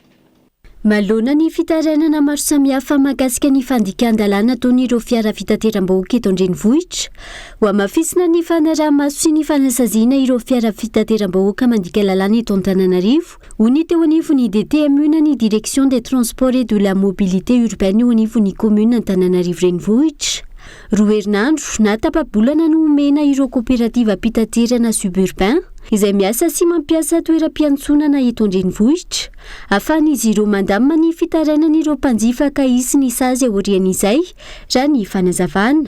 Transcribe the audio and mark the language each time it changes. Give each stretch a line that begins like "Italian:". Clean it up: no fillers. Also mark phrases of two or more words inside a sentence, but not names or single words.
Malagasy: Malona ny fitarainana maro samihafa mahakasika ny fandikan-dalàna ataon'ireo fiara fitateram-bahoaka eto an-drenivohitra, ho hamafisina ny fanaraha-maso sy ny fanasaziana ireo fiara fitateram-bahoaka mandika lalàna eto Antananarivo, ho ny teo anivon'ny DTMU na ny Direction des Transports et de la Mobilité Urbaine ho anivon'ny commune Antananarivo renivohitra. 2 herinandro na tapa-bolana no omena ireo kooperativa mpitaterana suburbain izay miasa sy mampiasa toeram-piantsonana eto an-drenivohitra ahafahan'izy ireo mandamina ny fitarainan'ireo mpanjifa ka hisy ny sazy aorian'izay raha ny fanazavana.